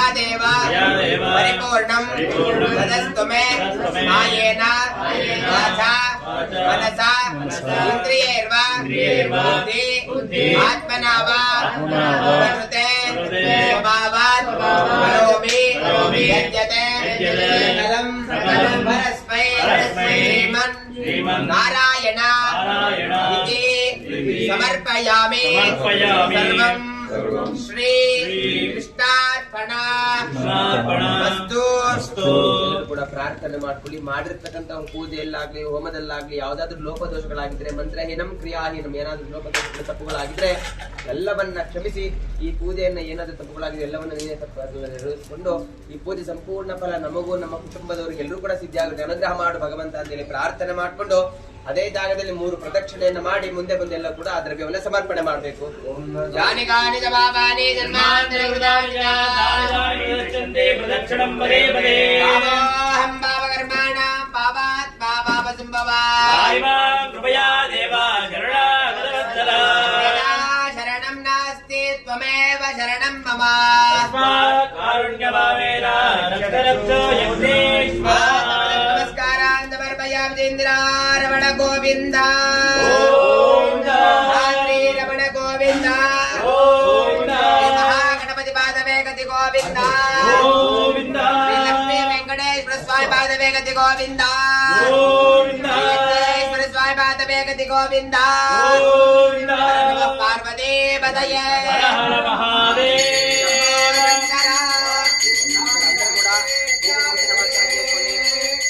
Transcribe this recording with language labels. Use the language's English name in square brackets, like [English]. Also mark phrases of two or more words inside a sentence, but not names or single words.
[Sanskrit] దేవ పరిపూర్ణం తదస్తు మే మాయేన వాచా మనసా ఇంద్రియైర్వా బుద్ధి ఆత్మనా వా ప్రకృతే స్వభావాత్ కరోమి యజ్ఞతే సకలం పరస్మై శ్రీమన్ నారాయణ ఇతి సమర్పయామి. సర్వం శ్రీ ಕೃಷ್ಣಾರ್ಪಣಮಸ್ತು. [Kannada] ಕೂಡ ಪ್ರಾರ್ಥನೆ ಮಾಡ್ಕೊಳ್ಳಿ. ಮಾಡಿರ್ತಕ್ಕಂಥ ಪೂಜೆಯಲ್ಲಾಗ್ಲಿ ಹೋಮದಲ್ಲಾಗ್ಲಿ ಯಾವ್ದಾದ್ರು ಲೋಪದೋಷಗಳಾಗಿದ್ರೆ, [Sanskrit] ಮಂತ್ರಹೀನಂ ಕ್ರಿಯಾಹೀನಂ [Kannada] ಏನಾದ್ರೂ ಲೋಪದೋಷಗಳ ತಪ್ಪುಗಳಾಗಿದ್ರೆ ಎಲ್ಲವನ್ನ ಕ್ಷಮಿಸಿ, ಈ ಪೂಜೆಯನ್ನ ಏನಾದ್ರೂ ತಪ್ಪುಗಳಾಗಿದೆ ಎಲ್ಲವನ್ನ ನೀನೇ ನೆರವೇರಿಸಿಕೊಂಡು ಈ ಪೂಜೆ ಸಂಪೂರ್ಣ ಫಲ ನಮಗೂ ನಮ್ಮ ಕುಟುಂಬದವರಿಗೆ ಎಲ್ಲರೂ ಕೂಡ ಸಿದ್ಧಿ ಆಗುತ್ತೆ, ಅನುಗ್ರಹ ಮಾಡು ಭಗವಂತ ಅಂತೇಳಿ ಪ್ರಾರ್ಥನೆ ಮಾಡ್ಕೊಂಡು ಅದೇ ಜಾಗದಲ್ಲಿ 3 ಪ್ರದಕ್ಷಿಣೆಯನ್ನು ಮಾಡಿ ಮುಂದೆ ಬಂದೆಲ್ಲ ಕೂಡ ಆ ದ್ರವ್ಯವನ್ನ ಸಮರ್ಪಣೆ ಮಾಡಬೇಕು. [Sanskrit] ಶರಣಂ ನಾಸ್ತಿ ತ್ವಮೇವ ಶರಣಂ ಮಮ ರಮಣ ಗೋವಿಂದ [Kannada] ಶ್ರೀ ರಮಣ ಗೋವಿಂದ ಮಹಾಗಣಪತಿ ಪಾದವೇ ಗತಿ ಗೋವಿಂದ ಶ್ರೀ ಲಕ್ಷ್ಮೀ ವೆಂಕಟೇಶ್ವರ ಸ್ವಾಮಿ ಪಾದವೇ ಗತಿ ಗೋವಿಂದ ವೆಂಕಟೇಶ್ವರ ಸ್ವಾಮಿ ಪಾದವೇ ಗತಿ ಗೋವಿಂದ ಪಾರ್ವತಿ ಬದಯೇ ಕೂಡ